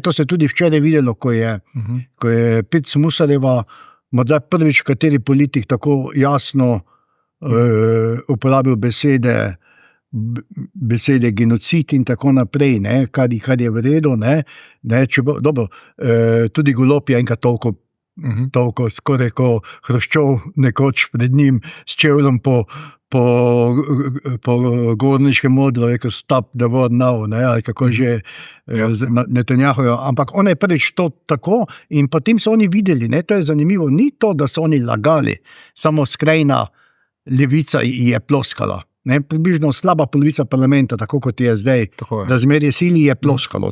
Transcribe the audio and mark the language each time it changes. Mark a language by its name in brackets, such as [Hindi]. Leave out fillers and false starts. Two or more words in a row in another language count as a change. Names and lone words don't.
[Slovenian] To se tudi včeraj videlo, ko je Pirc Musarjeva, morda prvič kateri politik tako jasno uporabil besede genocid in tako naprej, ne, kar je v redu, ne, dobro, tudi Golob je enkrat toliko skoraj ko Hruščov nekoč pred njim s čevljem po gorniškem modru, rekel [English] stop the war now, [Slovenian] ne, ali kako že Netanjahujo, ampak on je prvič to tako in potem so oni videli, ne, to je zanimivo, ni to, da so oni lagali, samo skrajna levica je ploskala. Ne, približno slaba polovica parlamenta, tako kot je zdaj, razmerje sili je ploskalo.